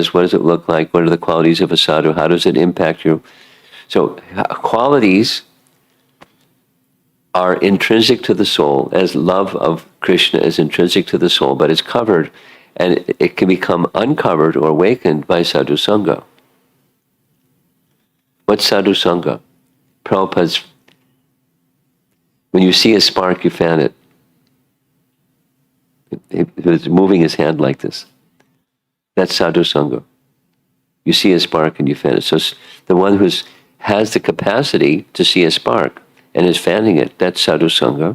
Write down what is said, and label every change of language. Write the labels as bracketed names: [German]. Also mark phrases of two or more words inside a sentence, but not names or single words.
[English] What does it look like? What are the qualities of a sadhu? How does it impact you? So qualities are intrinsic to the soul, as love of Krishna is intrinsic to the soul, but it's covered, and it can become uncovered or awakened by [Sanskrit] sadhu sangha. [English] What's [Sanskrit] sadhu sangha? [English] Prabhupada's, when you see a spark, you fan it. He was moving his hand like this. That's [Sanskrit] sadhu sangha. [English] You see a spark and you fan it. So the one who has the capacity to see a spark and is fanning it, that's [Sanskrit] sadhu sangha.